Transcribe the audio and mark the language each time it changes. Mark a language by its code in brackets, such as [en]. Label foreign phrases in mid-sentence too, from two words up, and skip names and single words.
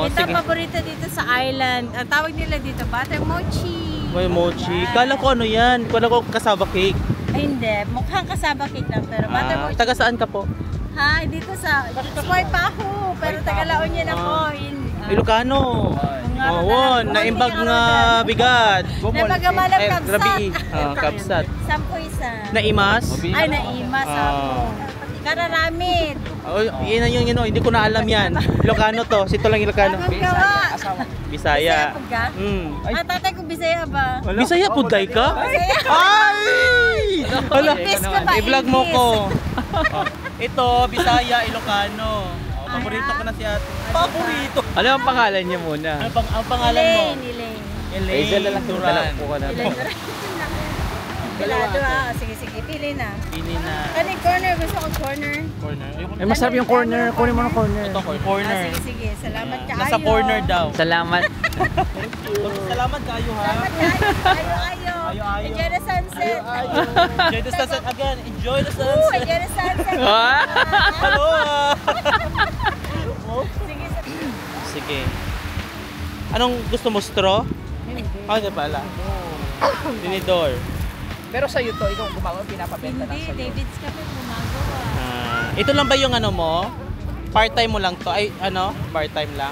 [tl] Ito ang paborito dito sa island. Ang tawag nila dito, butter mochi. May mochi. Kala ko ano yan? Kala ko kasaba cake. Ay, hindi. Mukhang kasaba cake lang. Pero butter mochi. Taga saan ka po? Hi, dito sa Spoy Paho. Pero taga La Union ako. Ilocano. Oo, [ilo] naimbag nga bigat. Naimbag nga malap kabsat. Rabi. Kabsat. Sampo isa. Naimas? Ay, naimas. Kararamid. [tl] Oh, yun yung hindi ko na alam yan. Ilocano to. Sito lang Ilocano. Bisaya. Tatay ko Bisaya ba? Bisaya puday ka? Ay! Hala, i-vlog mo ko. Ito, Bisaya, Ilocano. Paborito ko na si ate. Paborito. Ano ang pangalan niya muna? Ang pangalan mo? Elaine. Elaine Duran. Sige, pili na. Pili na. Kaning corner, gusto ko corner. Ay, masarap yung corner. Kunin mo ng corner. Ito, corner. Sige. Salamat kayo. Nasa corner daw. Salamat. Salamat kayo ha. Ayo. [en] Enjoy the sunset. Enjoy the sunset again. Enjoy the sunset. Enjoy the sunset. Hello. [tl] Sige. Anong gusto mo, straw? Hindi pala. Tinidor. Pero sa'yo to, ikaw gumagawa, pinapabenta lang sa'yo. Hindi, David's kami gumagawa. Ito lang ba yung ano mo? Part-time mo lang to? Ay, ano? Part-time lang?